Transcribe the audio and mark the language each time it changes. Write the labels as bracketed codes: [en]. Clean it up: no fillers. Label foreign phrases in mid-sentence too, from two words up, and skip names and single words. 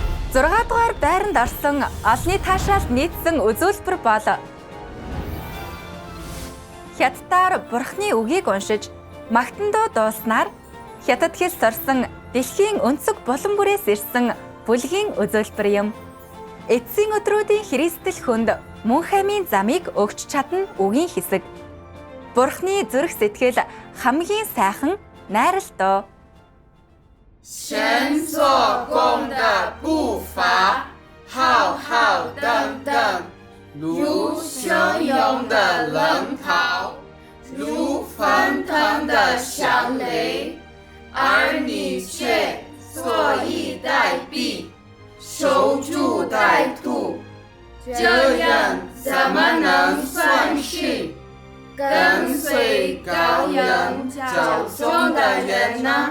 [mn] 6 дугаар байранд орсон олонний таашаалд нийцсэн үзүүлбэр бол Хятадаар Бурхны үгийг уншиж магтандуу дуулснаар Хятад хэл сурсан дэлхийн өнцөг булан бүрээс ирсэн бүлгийн үзүүлбэр юм. Эцсийн өдрүүдийн Христэл хүнд мөн хамийн замыг өгч чадна үгийн хэсэг. Бурхны зүрх сэтгэл хамгийн сайхан найрал доо. [zh] 神做工的步伐浩浩荡荡，如汹涌的浪涛，如翻腾的响雷，而你却坐以待毙，守株待兔，这样怎么能算是跟随羔羊脚中的人呢？